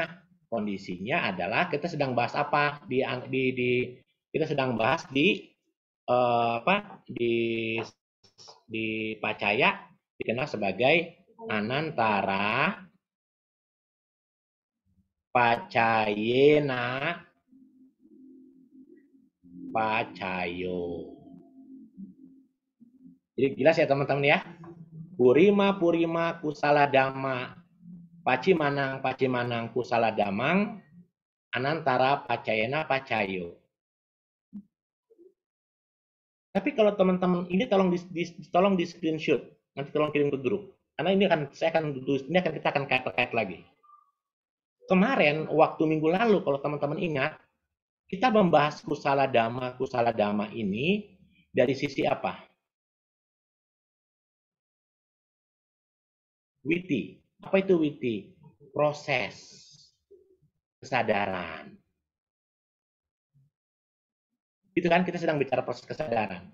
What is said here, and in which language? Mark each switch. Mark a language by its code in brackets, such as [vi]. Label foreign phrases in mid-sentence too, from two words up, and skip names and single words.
[id] Kondisinya adalah kita sedang bahas apa? Kita sedang bahas di pacaya dikenal sebagai [pi] anantara pacayena pacayo. [id] Jadi jelas ya teman-teman ya. [pi] Purima kusala dhamma pacimanang kusala damang anantara pacayena pacayo. [id] Tapi kalau teman-teman ini tolong di screenshot, nanti tolong kirim ke grup. Karena ini kita akan kait lagi. Kemarin waktu minggu lalu kalau teman-teman ingat, kita membahas kusala dhamma ini dari sisi apa? Witi. Apa itu witi? Proses kesadaran. Itu kan kita sedang bicara proses kesadaran.